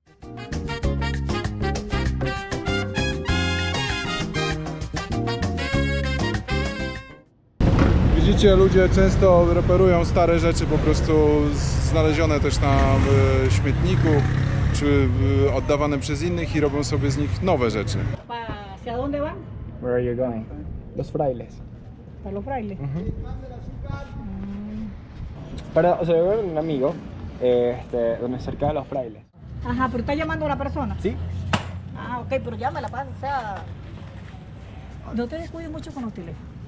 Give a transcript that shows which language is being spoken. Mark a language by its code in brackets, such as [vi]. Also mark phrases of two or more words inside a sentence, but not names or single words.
[pl] Widzicie, ludzie często reperują stare rzeczy po prostu znalezione też na śmietniku, czy oddawane przez innych i robią sobie z nich nowe rzeczy. [es] ¿Hacia dónde van? [en] Where are you going? [es] Los Frailes. Para los frailes. O sea, yo veo un amigo, donde cerca de los Frailes. Ajá, pero está llamando a una persona. ¿Sí? Ah, ok, pero llámala, pasa, o sea... No te descuides mucho con los teléfonos.